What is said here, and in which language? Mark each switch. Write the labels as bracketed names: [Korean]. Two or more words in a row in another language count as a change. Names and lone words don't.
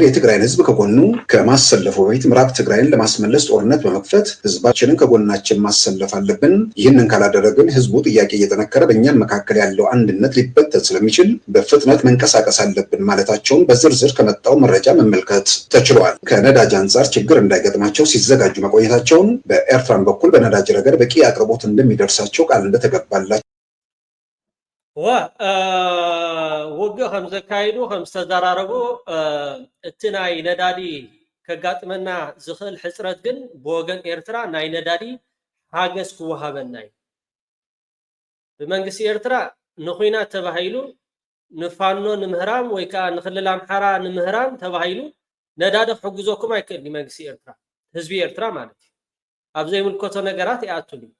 [Amharic] የትግራይን ህዝብ ከጎኑ ከማሰለፉ በፊት ምዕራብ ትግራይን ለማስመለስ ጦርነት በመክፈት ህዝባችንን ከጎናችን ማሰለፍ አለብን። ይህንን ካላደረግን ህዝቡ ጥያቄ እየጠነከረ በእኛን መካከል ያለው አንድነት ሊበተን ስለሚችል በፍጥነት መንቀሳቀስ አለብን ማለታቸውን በዝርዝር ከመጣው መረጃ መመልከት ተችሏል። ከነዳጅ አንጻር ችግር እንዳይገጥማቸው ሲዘጋጁ መቆየታቸውን፣ በኤርትራን በኩል በነዳጅ ረገድ በቂ አቅርቦት እንደሚደርሳቸው ቃል እንደተገባላቸው [Tigrinya] ውግእ ከም ዘካይዱ ከም ዝተዘራረቡ እቲ ናይ ነዳዲ ከጋጥመና ዝኽእል ሕፅረት ግን ብወገን ኤርትራ ናይ ነዳዲ ሓገዝ ክወሃበና እዩ። ብመንግስቲ ኤርትራ ንኹናት ተባሂሉ ንፋኖ ንምህራም ወይ ከዓ ንክልል ኣምሓራ ንምህራም ተባሂሉ ነዳዲ ክሕግዞኩም ኣይክእልኒ መንግስቲ ኤርትራ ህዝቢ ኤርትራ ማለት እዩ። ኣብ ዘይምልከቶ ነገራት ይኣቱን እዩ።